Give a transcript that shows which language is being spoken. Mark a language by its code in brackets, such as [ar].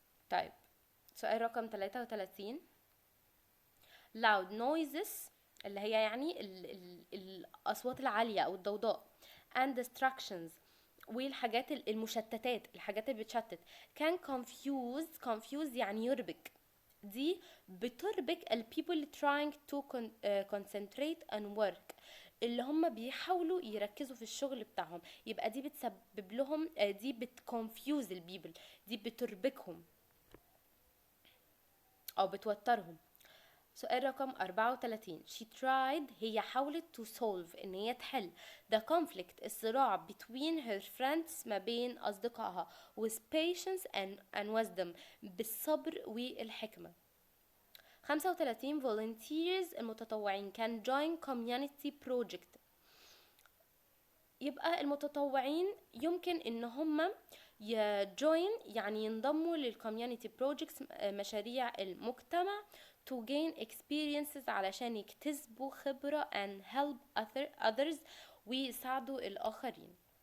[ar] طيب سؤال رقم 33. [en] loud noises [ar] اللي هي يعني الأصوات العالية أو الضوضاء [en] and distractions [ar] والحاجات المشتتات. الحاجات اللي بتشتت [en] can confuse [ar] يعني يربك. دي بتربك [en] people trying to concentrate and work. [ar] اللي هم بيحاولوا يركزوا في الشغل بتاعهم، يبقى دي بتسبب لهم دي بتconfuse البيبل، دي بتربكهم او بتوترهم. سؤال رقم 34. [en] She tried، [ar] هي حاولت [en] to solve، [ar] ان هي تحل [en] the conflict، الصراع between her friends، [ar] ما بين اصدقائها [en] with patience and wisdom، [ar] بالصبر والحكمة. 35. volunteers، المتطوعين [en] can join community project، [ar] يبقى المتطوعين يمكن ان هم يجوين يعني ينضموا للكوميونتي بروجكتس، مشاريع المجتمع [en] to gain experiences، [ar] علشان يكتسبوا خبرة [en] and help others، [ar] ويساعدوا الآخرين.